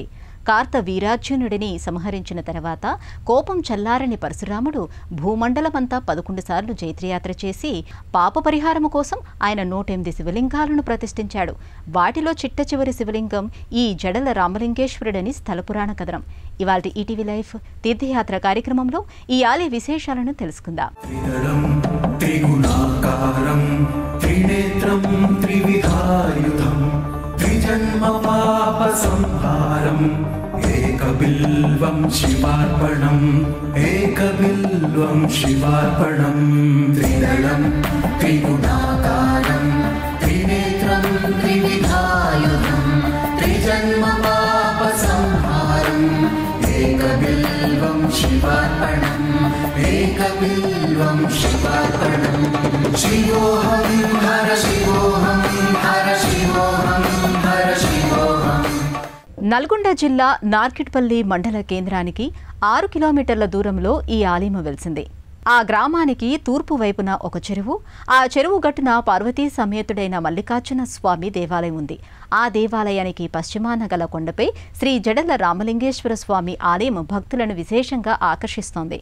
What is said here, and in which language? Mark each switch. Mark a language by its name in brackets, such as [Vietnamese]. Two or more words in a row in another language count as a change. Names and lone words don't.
[Telugu] కార్త వీరార్జునుడిని సంహరించిన తర్వాత కోపం చల్లారని పరశురాముడు భూమండలమంతా 11 సార్లు జైత్రయాత్ర చేసి పాప పరిహారము కోసం ఆయన 108 శివలింగాలను ప్రతిష్ఠించాడు. వాటిలో చిట్ట చివరి శివలింగం ఈ జడల రామలింగేశ్వరుడని స్థల పురాణ కథనం. ఇవాల్టి ఈటీవీ లైఫ్ తీర్థయాత్ర కార్యక్రమంలో ఈ ఆలయ విశేషాలను తెలుసుకుందాం. [Sanskrit] त्रिनेत्रं त्रिविधायुधं त्रिजन्म पाप संहारं एकबिल्वं शिवार्पणं एकबिल्वं शिवार्पणं त्रिदलं त्रिगुणाकारं त्रिनेत्रं त्रिविधायुधं त्रिजन्म पाप संहारं एकबिल्वं शिवार्पणं एकबिल्वं शिवार्पणं शिवोऽहं हर शिवोऽहं हर शिवोऽहं हर शिवोऽहं. [Telugu] నల్గొండ జిల్లా నార్కిట్పల్లి మండల కేంద్రానికి 6 కిలోమీటర్ల దూరంలో ఈ ఆలయం వెలిసింది. ఆ గ్రామానికి తూర్పు వైపున ఒక చెరువు, ఆ చెరువు గట్టున పార్వతీ సమేతుడైన మల్లికార్జున స్వామి దేవాలయం ఉంది. ఆ దేవాలయానికి పశ్చిమాన గల కొండపై శ్రీ జడల రామలింగేశ్వర స్వామి ఆలయం భక్తులను విశేషంగా ఆకర్షిస్తోంది.